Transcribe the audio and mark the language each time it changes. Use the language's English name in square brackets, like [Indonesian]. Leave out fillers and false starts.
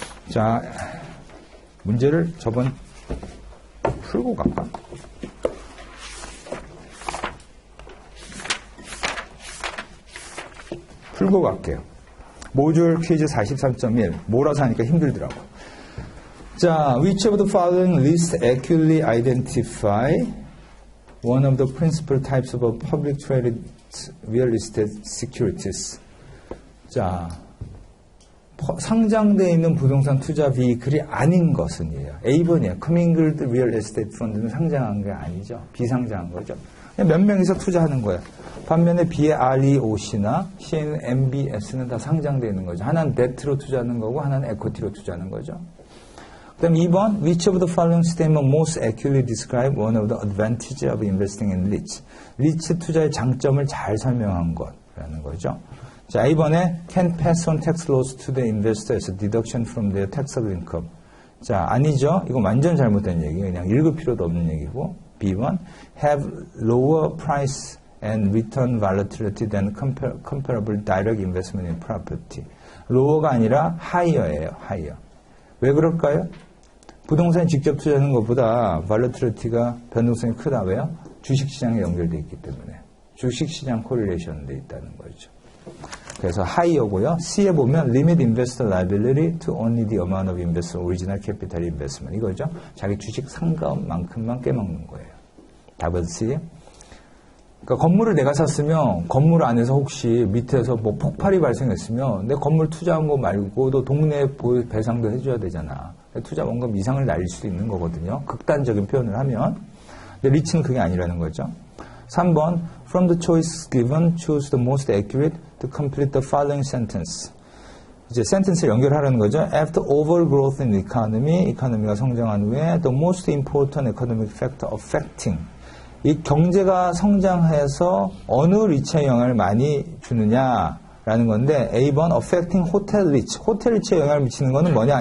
[Korean] 자, 문제를 저번 풀고 갈까? 풀고 갈게요. 모듈 퀴즈 43.1. 몰아서 하니까 힘들더라고. [English] 자, which of the following lists accurately identify one of the principal types of public traded real estate securities? [Korean] 자, 상장되어 있는 부동산 투자 비클이 아닌 것은이에요. A번이에요. 커밍글드 리얼 에스테이트 펀드는 상장한 게 아니죠. 비상장한 거죠. 몇 명이서 투자하는 거예요. 반면에 B의 REOC나 C는 MBS는 다 상장되어 있는 거죠. 하나는 데트로 투자하는 거고 하나는 에코티로 투자하는 거죠. 그 다음 2번, [English] which of the following statement most accurately describe one of the advantages of investing in REITs? [Korean] REIT 투자의 장점을 잘 설명한 것이라는 거죠. 자, A번에 [English] can pass on tax loss to the investor as a deduction from their taxable income. [Korean] 자, 아니죠. 이거 완전 잘못된 얘기예요. 그냥 읽을 필요도 없는 얘기고. [English] B번, have lower price and return volatility than comparable direct investment in property. [Korean] lower가 아니라 higher예요. higher. 왜 그럴까요? 부동산 직접 투자하는 것보다 volatility가 변동성이 크다. 왜요? 주식시장에 연결되어 있기 때문에. 주식시장 코릴레이션 돼 있다는 거죠. 그래서 higher고요. C에 보면 [English] limit investor liability to only the amount of investor original capital investment. [Korean] 이거죠. 자기 주식 상가만큼만 깨먹는 거예요. 답은 C에. 그러니까 건물을 내가 샀으면 건물 안에서 혹시 밑에서 뭐 폭발이 발생했으면 내 건물 투자한 거 말고도 동네 배상도 해줘야 되잖아. 투자 원금 이상을 날릴 수도 있는 거거든요. 극단적인 표현을 하면. 근데 리치는 그게 아니라는 거죠. [English] 3번, from the choice given, choose the most accurate to complete the following sentence. [Korean] 이제 sentence를 연결하라는 거죠. [English] After overgrowth in the economy, [Korean] 이코노미가 성장한 후에 [English] the most important economic factor affecting [Korean] 이 경제가 성장해서 어느 리치에 영향을 많이 주느냐라는 건데 A번 [English] affecting hotel rich. [Korean] 호텔 리치에 영향을 미치는 거는 뭐냐?